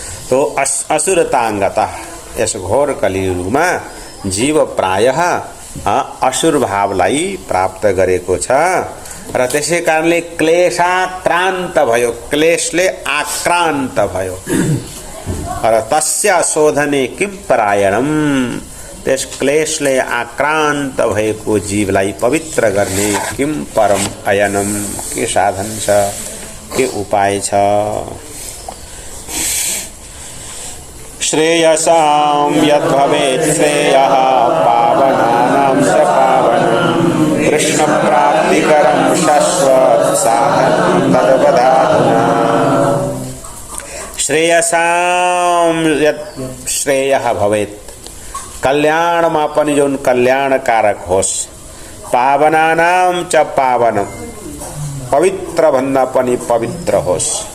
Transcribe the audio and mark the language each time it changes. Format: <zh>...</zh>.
<sa>तो असुरतांगतः,</sa> <ne>यस घोर कलियुगमा जीव प्रायः असुर भावलाई प्राप्त गरेको छ र त्यसै कारणले क्लेशाक्रान्त भयो, क्लेशले आक्रान्त भयो। र</ne> <sa>तस्य शोधने किं परायणम,</sa> <ne>त्यस क्लेशले आक्रान्त भएको जीवलाई पवित्र गर्ने</ne> <sa>किं परम अयनम,</sa> <ne>के साधन छ, के उपाय छ।</ne> <sa>श्रेयसां यद्भवेत् श्रेयः, पावनानां च पावनं, कृष्ण प्राप्तिकरं शाश्वत साधनं तद्वदाधुना। श्रेयसां यत् श्रेयः भवेत्,</sa> <ne>कल्याणमा पनि जुन कल्याणकारक होस्,</ne> <sa>पावनानाम च पावनम,</sa> <ne>पवित्र भन्दा पनि पवित्र होस्।</ne>